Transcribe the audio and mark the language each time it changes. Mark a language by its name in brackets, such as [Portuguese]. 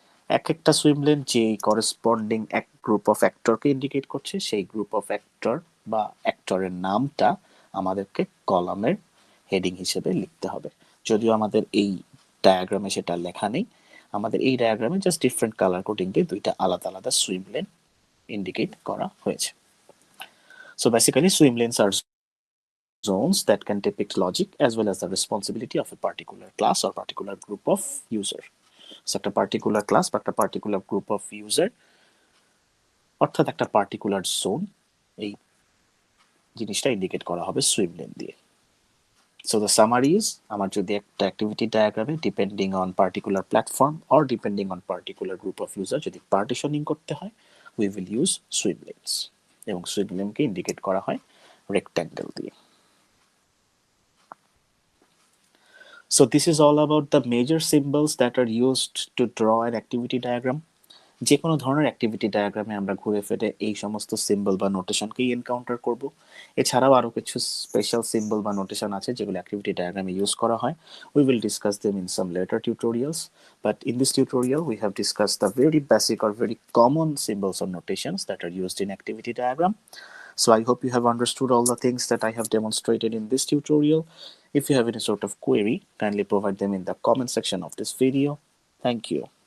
[Bangla] এক একটা সুইমলেন যে করেসপন্ডিং এক গ্রুপ অফ অ্যাক্টরকে ইন্ডিকেট করছে, সেই গ্রুপ অফ অ্যাক্টর বা অ্যাক্টরের নামটা আমাদেরকে কলামের হেডিং হিসেবে লিখতে হবে। যদিও আমাদের এই ডায়াগ্রামে সেটা লেখা নেই, আমাদের এই ডায়াগ্রামে জাস্ট ডিফারেন্ট কালার কোডিং দিয়ে দুইটা আলাদা আলাদা সুইমলেন ইন্ডিকেট করা হয়েছে। [English] So basically swimlanes are zones that can depict logic as well as the responsibility of a particular class or particular group of user. [Bangla] So একটা particular class বা একটা particular group of user অর্থাৎ একটা particular zone, এই জিনিসটা indicate করা হবে সুইমলেন দিয়ে। [English] So the summary is, [Bangla] আমার যদি একটা অ্যাক্টিভিটি ডায়াগ্রামে [English] depending on particular platform or depending on particular group of user [Bangla] যদি পার্টিশনিং করতে হয়, [English] we will use swimlanes, [Bangla] এবং সুইমলেনকে ইন্ডিকেট করা হয় রেক্ট্যাঙ্গেল দিয়ে। [English] So this is all about the major symbols that are used to draw an activity diagram. [Bangla] যে কোনো ধরনের অ্যাক্টিভিটি ডায়াগ্রামে আমরা ঘুরে ফিরে এই সমস্ত সিম্বল বা নোটেশনকেই এনকাউন্টার করব। এছাড়াও আরও কিছু স্পেশাল সিম্বল বা নোটেশন আছে যেগুলো অ্যাক্টিভিটি ডায়াগ্রামে ইউজ করা হয়। [English] We will discuss them in some later tutorials, but in this tutorial we have discussed the very basic or very common symbols or notations that are used in activity diagram. So I hope you have understood all the things that I have demonstrated in this tutorial. If you have any sort of query, kindly provide them in the comment section of this video. Thank you.